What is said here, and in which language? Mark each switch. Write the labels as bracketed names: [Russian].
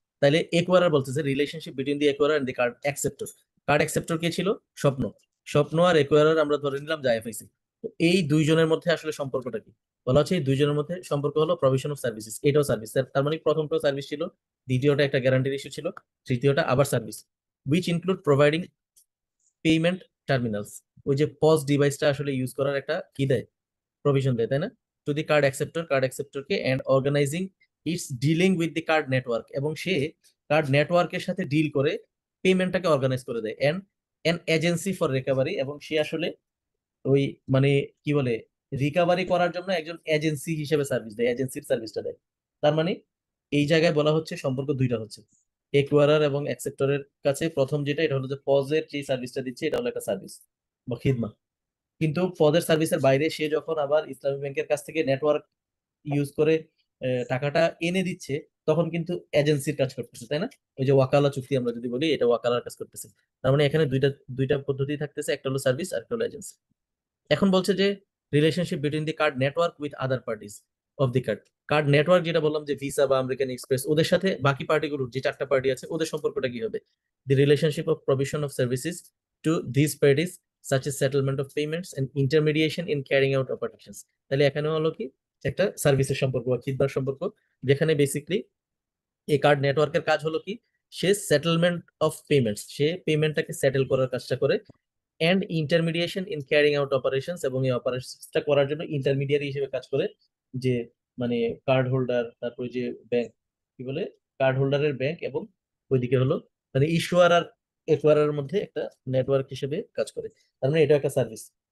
[Bangla] তাহলে একুয়ারার বলতেছে [English] relationship between the acquirer and the card acceptor, [Bangla] card acceptor কে ছিল, স্বপ্ন, স্বপ্ন আর একুয়ারার আমরা ধরে নিলাম যে আইএফআইসি। তো এই দুইজনের মধ্যে আসলে সম্পর্কটা কি, বলা হচ্ছে এই দুইজনের মধ্যে সম্পর্ক হলো প্রভিশন অফ সার্ভিসেস, এটাও সার্ভিস, তার মানে প্রথমটাও সার্ভিস ছিল, দ্বিতীয়টা একটা গ্যারান্টির ইস্যু ছিল, তৃতীয়টা আবার service. [English] which include providing payment terminals. [Bangla] ওই যে পজ ডিভাইসটা আসলে ইউজ করার একটা কি দেয়, প্রভিশন দেয়, তাই না? [English] to the card অ্যাকসেপ্টরকে and organizing its dealing with the card network, [Bangla] এবং সে কার্ড নেটওয়ার্কের সাথে ডিল করে পেমেন্টটাকে অর্গানাইজ করে দেয়। [English] and an agency for recovery, [Bangla] এবং সে আসলে ওই মানে কি বলে, রিকভারি করার জন্য একজন এজেন্সি হিসেবে সার্ভিস দেয়, এজেন্সির সার্ভিসটা দেয়। তার মানে এই জায়গায় বলা হচ্ছে সম্পর্ক দুইটা হচ্ছে, একুয়ারার এবং অ্যাকসেপ্টরের কাছে। প্রথম যেটা, এটা হলো যে পজের যে সার্ভিসটা দিচ্ছে, এটা হলো একটা সার্ভিস বা খিদমা। কিন্তু পদের সার্ভিসের বাইরে সে যখন আবার ইসলামী ব্যাংকের কাছ থেকে নেটওয়ার্ক ইউজ করে টাকাটা এনে দিচ্ছে, তখন কিন্তু এজেন্সির কাজ করতেছে, তাই না? ওই যে ওয়াকালা চুক্তি আমরা যদি বলি, এটা ওয়াকালার কাজ করতেছে। তার মানে এখানে দুইটা দুইটা পদ্ধতি থাকতেছে, একটা হলো সার্ভিস আর একটা হলো এজেন্সি। এখন বলছে যে [English] relationship between the card [Bangla] network with other parties of the card. Card network যেটা বললাম যে ভিসা বা আমেরিকান এক্সপ্রেস, ওদের সাথে বাকি পার্টিগুলোর যে চারটা পার্টি আছে ওদের সম্পর্কটা কি হবে? [English] The relationship of provision of services to this parties such as settlement of payments and intermediation in carrying out operations. [Bangla] তাহলে এখানে হলো কি, একটা সার্ভিসের সম্পর্ক বা খিদমার সম্পর্ক, যেখানে বেসিকলি এই কার্ড নেটওয়ার্কের কাজ হলো কি, সে [English] settlement of payments, [Bangla] say পেমেন্টটাকে settle করার কাজটা করে। [English] and intermediation in carrying out operations, [Bangla] এবং এই অপারেশনসটা করার জন্য ইন্টারমিডিয়ারি হিসেবে কাজ করে যে মানে কার্ড হোল্ডার, তারপরে যে ব্যাংক, কি বলে, কার্ড হোল্ডারের ব্যাংক, এবং ওইদিকে হলো মানে ইস্যুয়ার আর একুয়ারার মধ্যে একটা নেটওয়ার্ক হিসেবে কাজ করে। তার মানে এটা একটা সার্ভিস।